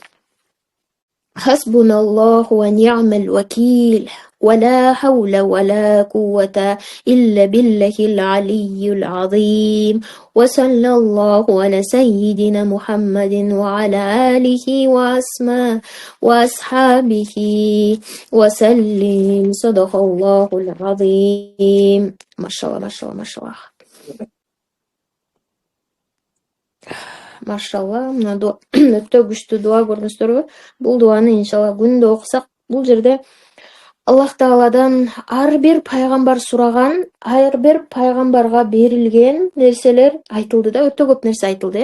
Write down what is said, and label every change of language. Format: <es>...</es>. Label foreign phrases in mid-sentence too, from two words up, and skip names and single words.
<ar>حسبنا الله ونعم الوكيل ولا حول ولا قوة إلا بالله العلي العظيم وصلى الله على سيدنا محمد وعلى آله وأصحابه وسلم صدق الله العظيم ما شاء الله ما شاء الله ما شاء الله</ar> <ky>машалла мына өтө күчтүү дуа көрдүңүздөрбү? Бул дуаны иншалла күндө окусак, бул жерде Аллах Тааладан ар бир пайгамбар сураган, ар бир пайгамбарга берилген нерселер айтылды да, өтө көп нерсе айтылды.</ky>